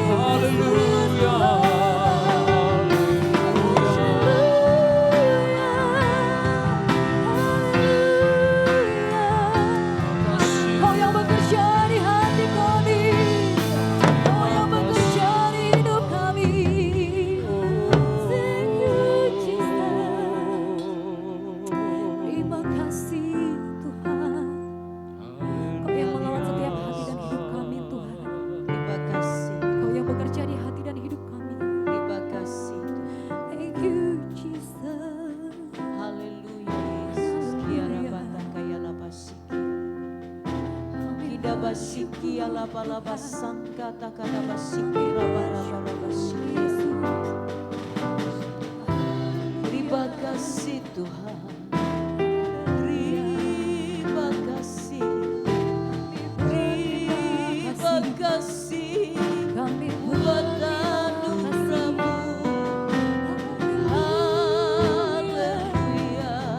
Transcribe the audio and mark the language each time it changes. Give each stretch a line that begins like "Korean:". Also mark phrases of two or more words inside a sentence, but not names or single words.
Indonesian: Haleluya. Kau yang bekerja di hati kami, Kau yang bekerja di hidup kami.
English: Thank you Jesus.
Indonesian: Terima kasih Tuhan, Kau yang melawat setiap hati dan hidup kami Tuhan. Terima kasih, Kau yang bekerja di hati dan hidup kami. terima kasih.
English: Thank you Jesus.
Indonesian: Haleluya Yesus. Kiara bata kaya labasiki. Kida basiki ala bala basangka takada basiki rabara basiki. Terima kasih Tuhan. Terima kasih. Terima kasih. Kami Buat anugerah-Mu. Haleluya.